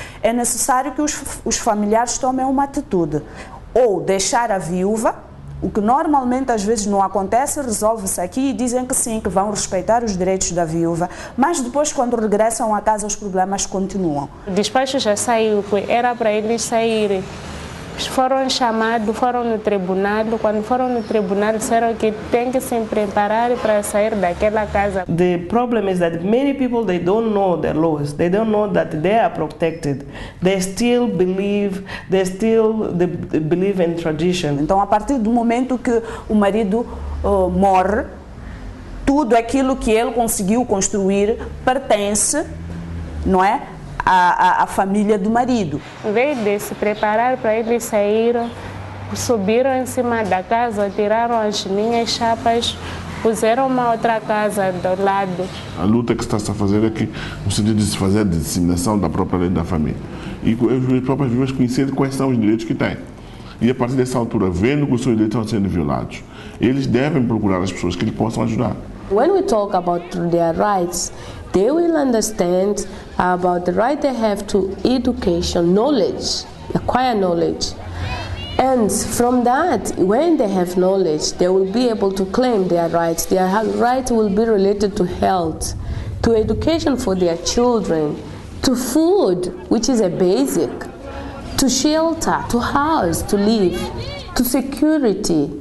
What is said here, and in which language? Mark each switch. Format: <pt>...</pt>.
<pt>É necessário que os familiares tomem uma atitude, ou deixar a viúva, o que normalmente às vezes não acontece, resolve-se aqui e dizem que sim, que vão respeitar os direitos da viúva, mas depois quando regressam a casa os problemas continuam. O despacho já saiu, era para eles saírem. Foram chamados, foram no tribunal. Quando foram no tribunal, disseram que tem que se preparar para sair daquela casa.</pt> <en>The problem is that many people, they don't know the laws. They don't know that they are protected. They still believe in tradition.</en> <pt>Então, a partir do momento que o marido morre, tudo aquilo que ele conseguiu construir pertence, não é? A família do marido. Em vez de se preparar para eles saírem, subiram em cima da casa, tiraram as minhas chapas, puseram uma outra casa do lado. A luta que está a fazer aqui, no sentido de se fazer a disseminação da própria lei da família. E as próprias viúvas conhecerem quais são os direitos que têm. E a partir dessa altura, vendo que os seus direitos estão sendo violados, eles devem procurar as pessoas que lhes possam ajudar.</pt> <en>When we talk about their rights, they will understand about the right they have to education, knowledge, acquire knowledge. And from that, when they have knowledge, they will be able to claim their rights. Their rights will be related to health, to education for their children, to food, which is a basic, to shelter, to house, to live, to security.</en>